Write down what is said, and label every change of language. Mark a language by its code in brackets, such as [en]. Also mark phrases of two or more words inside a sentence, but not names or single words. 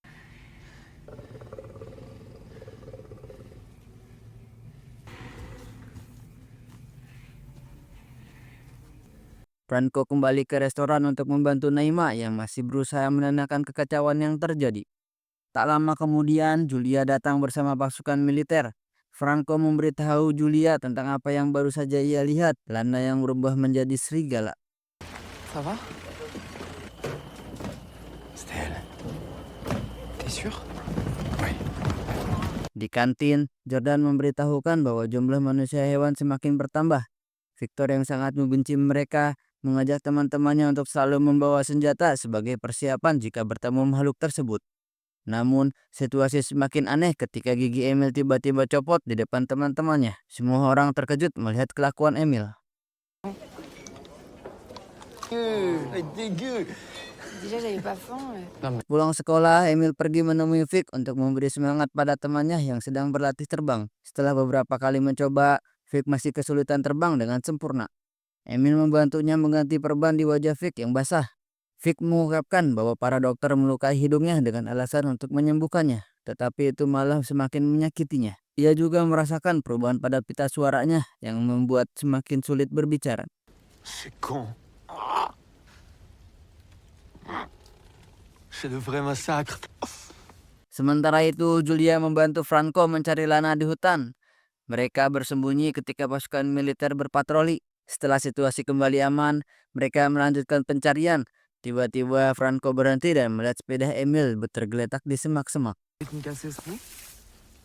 [id] Franco kembali ke restoran untuk membantu Neima yang masih berusaha menenangkan kekacauan yang terjadi. Tak lama kemudian, Julia datang bersama pasukan militer. Franco memberitahu Julia tentang apa yang baru saja ia lihat, Lana yang berubah menjadi serigala. [fr] Ça va? C'était elle. T'es sûr? Oui. [id] Di kantin, Jordan memberitahukan bahwa jumlah manusia hewan semakin bertambah. Victor yang sangat membenci mereka mengajak teman-temannya untuk selalu membawa senjata sebagai persiapan jika bertemu makhluk tersebut. Namun, situasi semakin aneh ketika gigi Emil tiba-tiba copot di depan teman-temannya. Semua orang terkejut melihat kelakuan Emil. [fr] Déjà, j'avais pas faim. [id] Pulang sekolah, Emil pergi menemui Vic untuk memberi semangat pada temannya yang sedang berlatih terbang. Setelah beberapa kali mencoba, Vic masih kesulitan terbang dengan sempurna. Emil membantunya mengganti perban di wajah Vic yang basah. Vic mengungkapkan bahwa para dokter melukai hidungnya dengan alasan untuk menyembuhkannya, tetapi itu malah semakin menyakitinya. Ia juga merasakan perubahan pada pita suaranya yang membuat semakin sulit berbicara. [fr] C'est con. C'est le vrai massacre. [id] Sementara itu, Julia membantu Franco mencari Lana di hutan. Mereka bersembunyi ketika pasukan militer berpatroli. Setelah situasi kembali aman, mereka melanjutkan pencarian. Tiba-tiba Franco berhenti dan melihat sepeda Emil tergeletak di semak-semak.